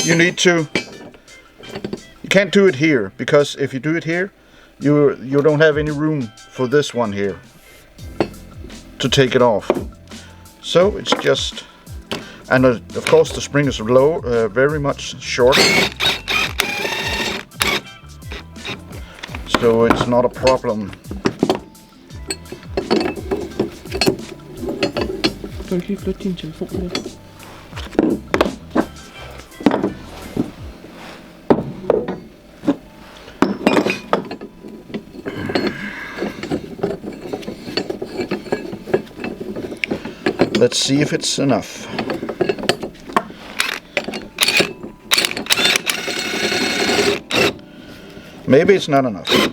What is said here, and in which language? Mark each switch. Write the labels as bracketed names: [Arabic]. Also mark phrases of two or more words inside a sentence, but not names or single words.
[English] You can't do it here, because if you do it here, you don't have any room for this one here to take it off. So it's just, and of course the spring is low, very much shorter, so it's not a problem. [Danish] Kan du lige flytte din telefon lidt? [English] Let's see if it's enough. Maybe it's not enough.